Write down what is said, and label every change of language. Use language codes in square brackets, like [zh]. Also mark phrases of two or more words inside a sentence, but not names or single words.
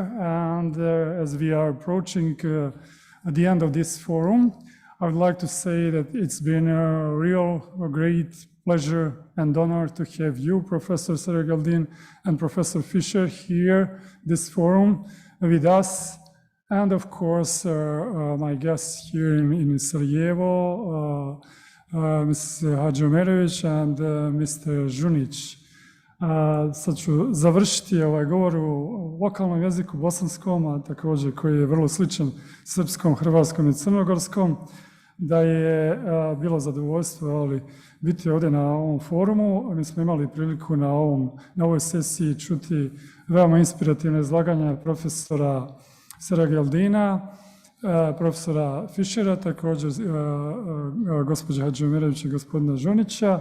[en] And as we are approaching the end of this forum, I would like to say that it's been a great pleasure and honor to have you, Professor Sarajevo, and Professor Fischer here, this forum with us. And of course, my guests here in Sarajevo, Mr. Hadžiomerović and Mr. Žunić. [bs] Sad ću završiti ovaj govor u lokalnom jeziku bosanskom, a također koji je vrlo sličan srpskom, hrvatskom i crnogorskom, da je bilo zadovoljstvo biti ovdje na ovom forumu. Mi smo imali priliku na ovoj sesiji čuti veoma inspirativne izlaganja profesora Sarajeldina, profesora Fischera, također gospođe Hadžiomerović i gospodina Žunića.